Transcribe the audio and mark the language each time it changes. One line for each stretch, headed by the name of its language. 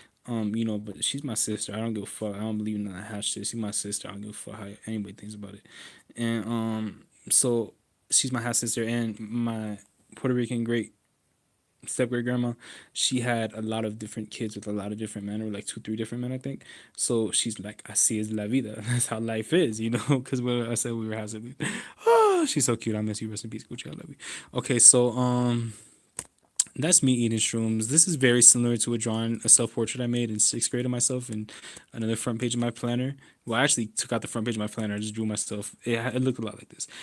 English: But she's my sister. I don't give a fuck. I don't believe in that hash shit. She's my sister. I don't give a fuck how anybody thinks about it. And so she's my half sister, and my Puerto Rican great step great grandma, she had a lot of different kids with a lot of different men, or like two, three different men, I think. So she's like,
Spanish: así es la vida.
English: That's how life is, because when I said we were having, oh, she's so cute. I miss you. Rest in peace, Gucci. I love you. Okay, so that's me eating shrooms. This is very similar to a self-portrait I made in sixth grade of myself, and another front page of my planner. Well, I actually took out the front page of my planner. I just drew myself. It looked a lot like this.